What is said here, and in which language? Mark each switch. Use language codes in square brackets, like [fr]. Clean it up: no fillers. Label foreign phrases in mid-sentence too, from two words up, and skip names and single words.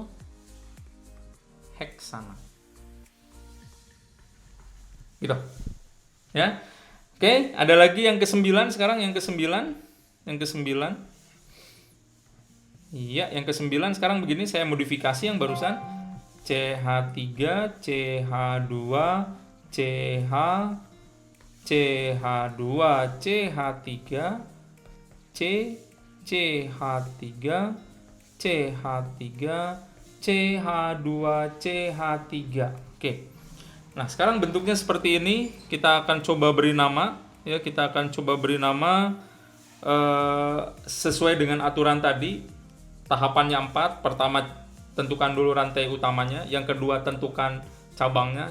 [id] Heksana. Gitu. Ya. Oke, ada lagi yang ke-9 sekarang, yang ke-9. Iya, yang ke-9 sekarang begini, saya modifikasi yang barusan. CH3, CH2, CH, CH2, CH3, C, CH3, CH3, CH2, CH3. Oke. Nah, sekarang bentuknya seperti ini. Kita akan coba beri nama. Ya, kita akan coba beri nama sesuai dengan aturan tadi. Tahapannya 4. Pertama, tentukan dulu rantai utamanya. Yang kedua, tentukan cabangnya.